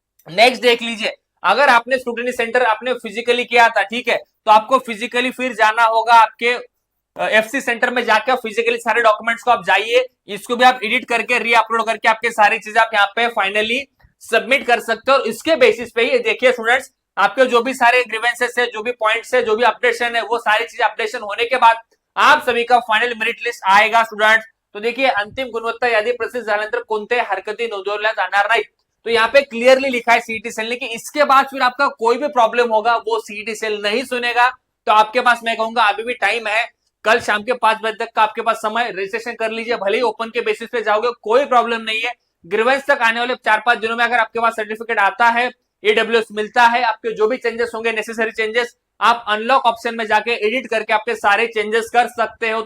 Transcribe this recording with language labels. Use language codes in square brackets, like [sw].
[hi] Next देख लीजिए, अगर आपने स्क्रूटिनी सेंटर आपने फिजिकली किया था, ठीक है, तो आपको फिजिकली फिर जाना होगा आपके एफसी सेंटर में जाकर फिजिकली सारे डॉक्यूमेंट्स को आप जाइए, इसको भी आप एडिट करके री अपलोड करके आपके सारी चीजें आप यहाँ पे फाइनली सबमिट कर सकते हो. और इसके बेसिस पे ही देखिए स्टूडेंट्स, आपके जो भी सारे ग्रीवेंसेस है, जो भी पॉइंट्स है, जो भी अपडेशन है, वो सारी चीजें अपडेशन होने के बाद आप सभी का फाइनल मेरिट लिस्ट आएगा स्टूडेंट्स. [mr] तो देखिए अंतिम गुणवत्ता यादी प्रसिद्ध झाल्यानंतर कोणत्याही हरकती नोंदवल्या जाणार नाहीत. [hi] तो यहाँ पे क्लियरली लिखा है सीईटी सेल ने कि इसके बाद फिर आपका कोई भी प्रॉब्लम होगा वो सीईटी सेल नहीं सुनेगा. तो आपके पास मैं कहूंगा अभी भी टाइम है, कल शाम के 5 बजे तक का आपके पास समय, रजिस्ट्रेशन कर लीजिए. भले ही ओपन के बेसिस पे जाओगे कोई प्रॉब्लम नहीं है. ग्रीवेंस तक आने वाले 4-5 दिनों में अगर आपके पास सर्टिफिकेट आता है, ईडब्ल्यूएस मिलता है, आपके जो भी चेंजेस होंगे नेसेसरी चेंजेस, आप अनलॉक ऑप्शन में जाके एडिट करके आपके सारे चेंजेस कर सकते हो.